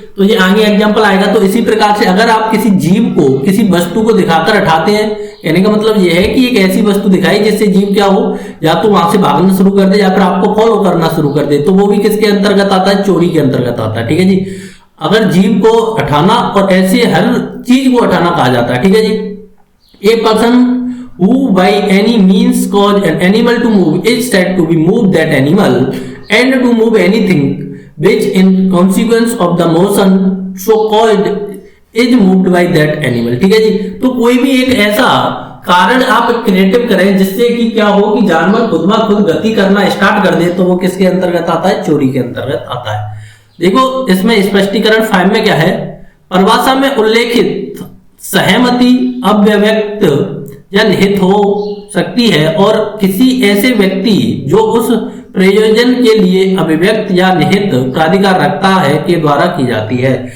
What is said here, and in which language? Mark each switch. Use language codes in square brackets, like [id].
[hi] तो ये आगे एग्जांपल आएगा। तो इसी प्रकार से अगर आप किसी जीव को किसी वस्तु को दिखाकर हटाते हैं, कहने का मतलब यह है कि एक ऐसी वस्तु दिखाई जिससे जीव क्या हो, या तो वहां से भागना शुरू कर दे या फिर आपको फॉलो करना शुरू कर दे, तो वो भी किसके अंतर्गत आता है, चोरी के अंतर्गत आता है, ठीक है जी। अगर जीव को हटाना और ऐसे हर चीज को हटाना कहा जाता है, ठीक है जी। [en] a person who by any means cause an animal to move is said to be moved that animal, and to move anything which in consequence of the motion so called is moved by that animal, [hi] ठीक है जी। तो कोई भी एक ऐसा कारण आप creative करें जिससे कि क्या हो कि जानवर खुद ब खुद गति करना स्टार्ट कर दे, तो वो किसके अंतर्गत आता है, चोरी के अंतर्गत आता है। देखो इसमें स्पष्टीकरण 5 में क्या है, परिभाषा में उल्लेखित सहमति अव्यक्त या निहित हो सकती है और किसी ऐसे व्यक्ति जो उस प्रयोजन के लिए अभिव्यक्त या निहित प्राधिकार रखता है के द्वारा की जाती है।